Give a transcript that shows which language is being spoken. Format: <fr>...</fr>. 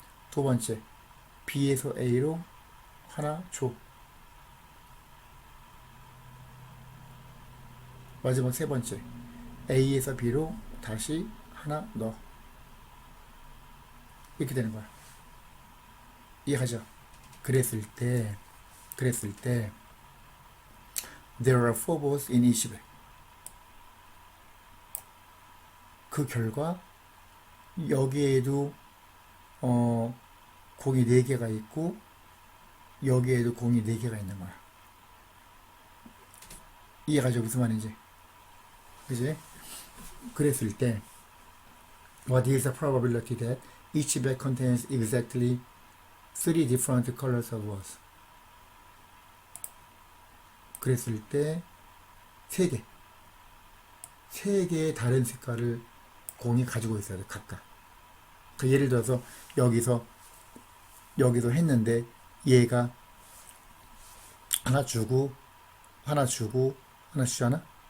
<ko>두 번째 B에서 A로 하나 줘. 마지막 세 번째 A에서 B로 다시 하나 넣어. 이렇게 되는 거야. 이해하죠? 그랬을 때</ko> <en>there are 4 balls in each bag.</en> <ko>그 결과 여기에도 공이 4개가 있고 여기에도 공이 4개가 있는 거야. 이해가죠? 무슨 말인지. 그지? 그랬을 때</ko> <en>what is the probability that each bag contains exactly 3 different colors of balls?</en> <ko>그랬을 때 3개의 다른 색깔을 공이 가지고 있어야 돼. 각각. 그 예를 들어서 여기서 했는데 얘가 하나 주고 하나 주잖아.</ko>